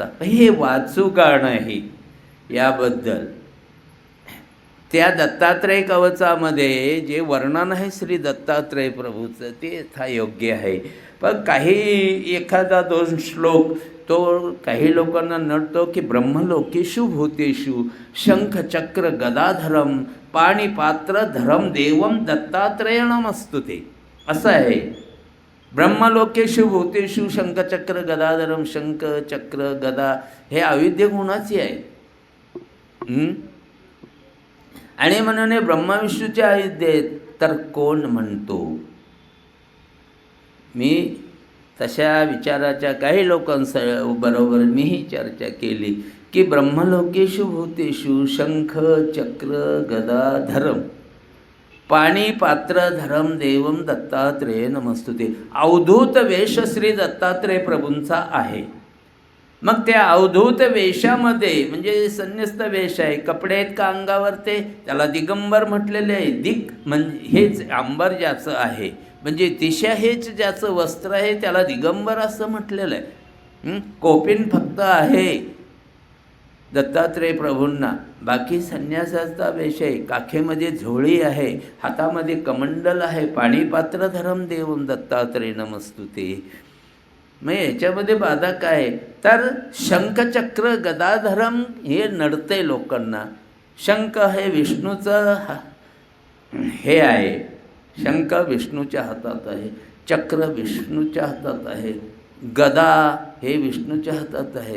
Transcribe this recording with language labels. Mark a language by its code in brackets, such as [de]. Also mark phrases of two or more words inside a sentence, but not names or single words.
[mr] हे वाचू का नाही याबद्दल त्या दत्तात्रय कवचामध्ये जे वर्णन आहे श्री दत्तात्रय प्रभूचं ते यथायोग्य आहे. पण काही एखादा 2 श्लोक तो काही लोकांना नडतो की [sa] ब्रह्मलोकेषु भूतेषु शंख चक्र गदाधरम पाणिपात्र धरम देवम दत्तात्रय नमस्तुते [mr] असं आहे. [sa] ब्रह्मलोकेषु भूतेषु शंखचक्र गदाधरम, [mr] शंख चक्र गदा हे अविद्य गुणाची आहे. आणि म्हणून ब्रह्मविष्णूचे अविद्य आहेत तर कोण म्हणतो. मी तशा विचाराच्या काही लोकांबरोबर मीही चर्चा केली की [sa] ब्रह्मलोकेषु भूतेषु शंख चक्र गदा धरम पाणीपात्र धरम देवम दत्तात्रेय नमस्तुते [mr] अवधूत वेश श्री दत्तात्रय प्रभूंचा आहे. मग त्या अवधूत वेशामध्ये म्हणजे संन्यस्त वेश आहे, कपडे आहेत का अंगावर ते त्याला दिगंबर म्हटलेले आहे. दिग म्हणजे हेच अंबर ज्याचं आहे म्हणजे दिशा हेच ज्याचं वस्त्र आहे त्याला दिगंबर असं म्हटलेलं आहे. कोपिन फक्त आहे दत्तात्रय प्रभूंना, बाकी संन्यासाचा वेश आहे. काखेमध्ये झोळी आहे, हातामध्ये कमंडल आहे. [sa] पाणीपात्र धरम देवम दत्तात्रय नमस्तुते. मग याच्यामध्ये बाधा काय तर शंखचक्र गदाधरम हे नडते लोकांना. शंख हे विष्णूचं हे आहे, शंख विष्णूच्या हातात आहे, चक्र विष्णूच्या हातात आहे, गदा हे विष्णूच्या हातात आहे.